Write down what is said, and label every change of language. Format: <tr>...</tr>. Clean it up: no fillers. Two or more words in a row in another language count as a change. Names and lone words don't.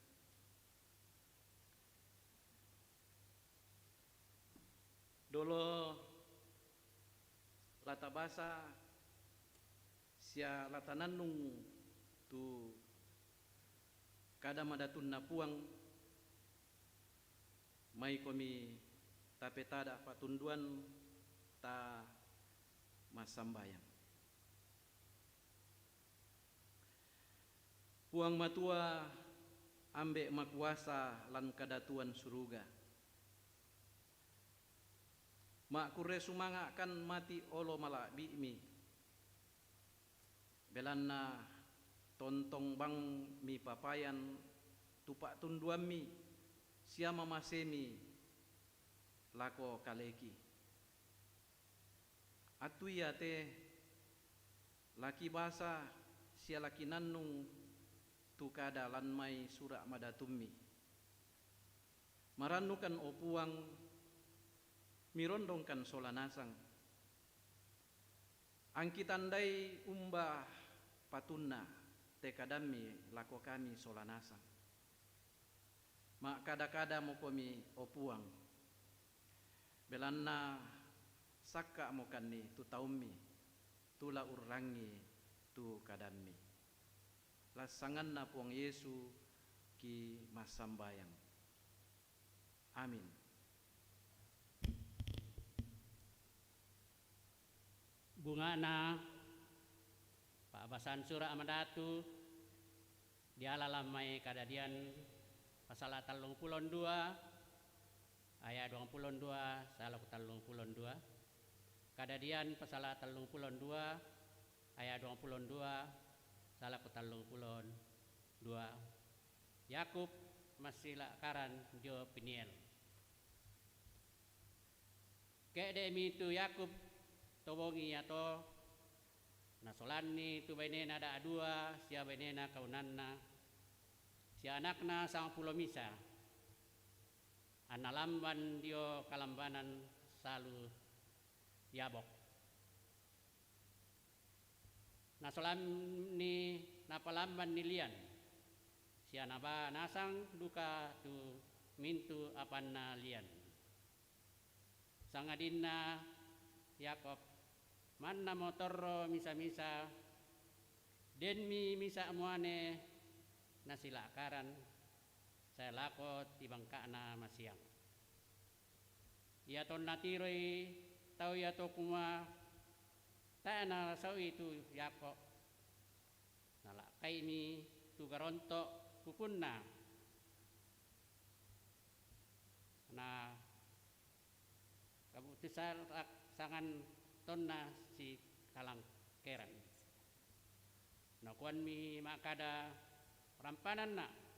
<sda>Dolo latabasa sia latananung tu kada madatun na puang mai komi tapetada patunduan ta masambayang. Puang matua ambek makuasa lan kadatuan suruga. Mak kure sumanga kan mati olo malak bi'mi. Belanna tontong bang mi papayan tupak tunduan mi siama masemi lako kaleki. Atuya te laki basa sia laki nannung tukada lan mai surak madatummi maranukan opuang mirondongkan solanasang angkitandai umbah patunna te kadami lako kami solanasa. Ma kada-kada mo kami opuang. Belanna saka mo kani tu taumi tula urangi tu kadami. Lasangan na puang Yesu ki masambayang. Amin. Bunga na paabasan surah Amadatu dialalamay kadadian pasal 32 ayat 22 salah 32 kadadian pasal 32 ayat 22 salah 32 Yakub masih lakaran jo piniel kedemi tu Yakub tobongi atau nasolani tu bainena ada dua sia bainena kaunanna si anakna sang pulo misa analamban dio kalambanan salu yabok nasolani napalamban nilian si anaba nasang duka tu mintu apanna lian sangadinna Yakob manna motorro misa-misa denmi misa muane nasilakaran saya lakot tibangkana masiang ia ton natiroi tau ia to kuma tana sau itu Yakob nalakai mi tu garonto kukunna na kabutisar sangan tonna si kalang keran nakuan mi makada rampanan na</sda>